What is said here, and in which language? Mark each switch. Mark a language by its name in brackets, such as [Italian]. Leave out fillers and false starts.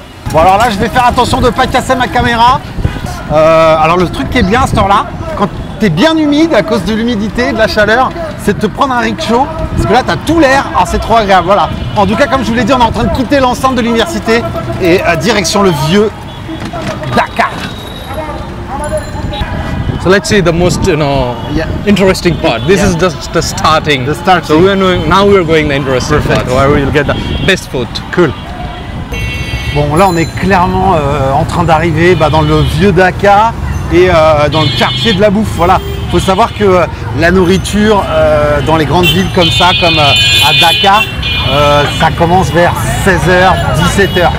[French] Bon alors là je vais faire attention de ne pas casser ma caméra. Alors le truc qui est bien à ce temps-là, quand tu es bien humide à cause de l'humidité, de la chaleur, c'est de te prendre un rickshaw, parce que là tu as tout l'air, c'est trop agréable. Voilà. En tout cas comme je vous l'ai dit, on est en train de quitter l'enceinte de l'université et direction le vieux Dakar. [English] So let's see the most interesting part. This is just the starting. The starting. So now we're going the interesting part where we'll get the best food. Cool. [French] Bon là on est clairement en train d'arriver dans le vieux Dakar et dans le quartier de la bouffe. Voilà, faut savoir que la nourriture dans les grandes villes comme ça, comme à Dakar, ça commence vers 16h, 17h.